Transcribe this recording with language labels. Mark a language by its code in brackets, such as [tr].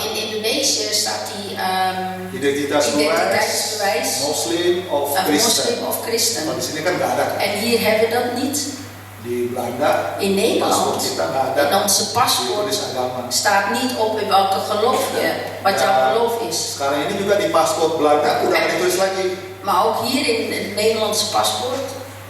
[nl] In Indonesië staat die [id] identitas [nl] identiteitsbewijs Muslim of Kristen. moslim of christen. [id] Kalau di sini kan nggak ada. [nl] En hier hebben we dat niet. [id] Di Belanda [nl] In Nederland, [id] pasport kita nggak ada. [nl] in onze paspoort [id] Ditulis agama. [nl] staat niet op in welke geloof je, wat jouw geloof is. [id] Sekarang ini juga di paspor Belanda udah nggak ditulis lagi. [nl] Maar ook hier in het Nederlandse paspoort,